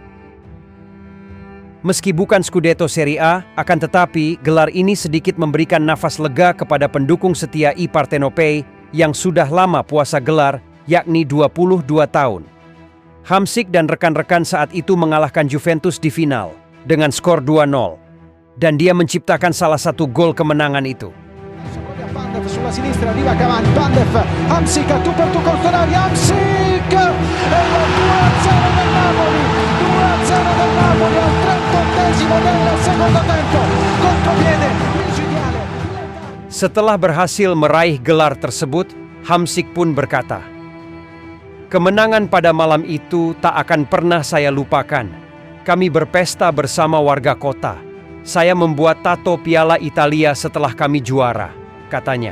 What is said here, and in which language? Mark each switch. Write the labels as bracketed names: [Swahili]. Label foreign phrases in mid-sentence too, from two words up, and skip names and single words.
[Indonesian] Meski bukan Scudetto Serie A, akan tetapi gelar ini sedikit memberikan nafas lega kepada pendukung setia Ai Partenopei yang sudah lama puasa gelar, yakni 22 tahun. Hamsik dan rekan-rekan saat itu mengalahkan Juventus di final dengan skor 2-0. Dan dia menciptakan salah satu gol kemenangan itu. [Italian] Sulla sinistra arriva Cavani, Pandev, Hamsik, tu per tu con Tonali, Hamsik e il 2-0 del Napoli, 2-0 del Napoli al 38esimo del secondo tempo, contropiede micidiale. [Indonesian] Setelah berhasil meraih gelar tersebut, Hamsik pun berkata, "Kemenangan pada malam itu tak akan pernah saya lupakan. Kami berpesta bersama warga kota. Saya membuat tato Piala Italia setelah kami juara," katanya.